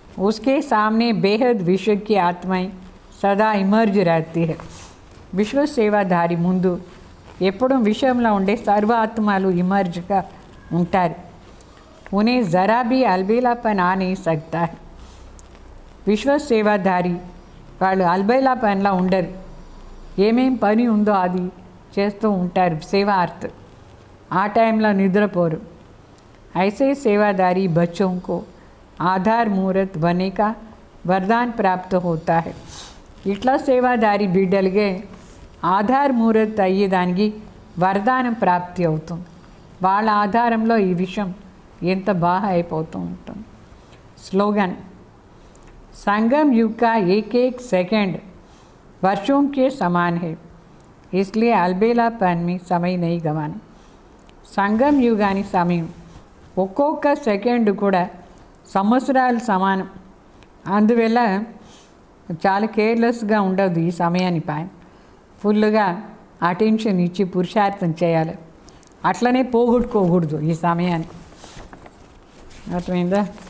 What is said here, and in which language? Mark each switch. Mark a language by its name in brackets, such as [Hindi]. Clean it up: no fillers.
[Hindi] उसके सामने बेहद विश्व की आत्माएं सदा इमर्ज रहती है. [Telugu] విశ్వ సేవాధారి ముందు ఎప్పుడూ విషయంలో ఉండే సర్వ ఆత్మలు ఇమర్జ్గా ఉంటారు. [Hindi] उन्हें ज़रा भी अलबेलापन आ नहीं सकता है. [Telugu] విశ్వ సేవాధారి వాళ్ళు అల్బేలాపన్లా ఉండరు. ఏమేం పని ఉందో అది చేస్తూ ఉంటారు సేవార్థ్. ఆ టైంలో నిద్రపోరు. [Hindi] ऐसे सेवादारी बच्चों को आधार मूर्त बनने का वरदान प्राप्त होता है. [Telugu] ఇట్లా సేవాదారి బిడ్డలకే ఆధార్ మూర్త్ అయ్యేదానికి వరదానం ప్రాప్తి అవుతుంది. వాళ్ళ ఆధారంలో ఈ విషయం ఎంత బాగా అయిపోతూ ఉంటుంది. [Hindi] స్లోగన్ संगम युग का एक एक सेकंड वर्षों के समान है, इसलिए अलबेलापन में समय नहीं गंवाना. [Telugu] సంగం యుగాని సమయం ఒక్కొక్క సెకండ్ కూడా సంవత్సరాల సమానం. అందువల్ల చాలా కేర్లెస్గా ఉండదు. ఈ సమయాన్ని పైన ఫుల్గా అటెన్షన్ ఇచ్చి పురుషార్థం చేయాలి. అట్లనే పోగొట్టుకోకూడదు ఈ సమయాన్ని. అర్థమైందా?